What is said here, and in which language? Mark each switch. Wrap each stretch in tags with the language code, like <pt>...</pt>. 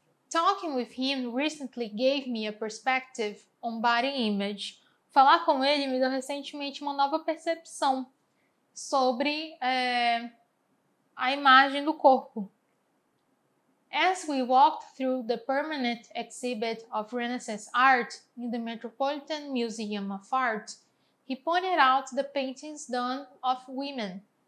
<en>Talking with him recently gave me a perspective on body image.</en> <pt>Falar com ele me deu recentemente uma nova percepção sobre a imagem do corpo.</pt> <en>As we walked through the permanent exhibit of Renaissance art in the Metropolitan Museum of Art, he pointed out the paintings done of women.</en>